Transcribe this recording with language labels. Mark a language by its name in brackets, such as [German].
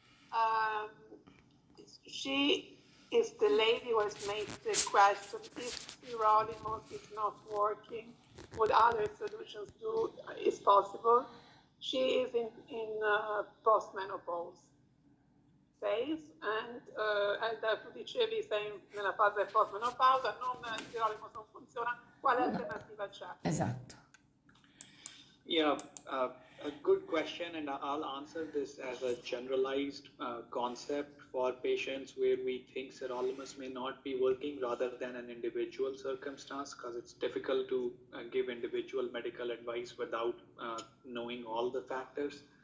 [English] Um, she is the lady who has made the question, if sirolimus is not working, what other solutions is possible? She is in postmenopause phase, and [Italian] tu dicevi sei nella fase postmenopausa, il sirolimus non funziona, quale alternativa c'è? Esatto. [English] Yeah, a good question, and I'll answer this as a generalized concept for patients where we think sirolimus may not be working rather than an individual circumstance, because it's difficult to give individual medical advice without knowing all the factors.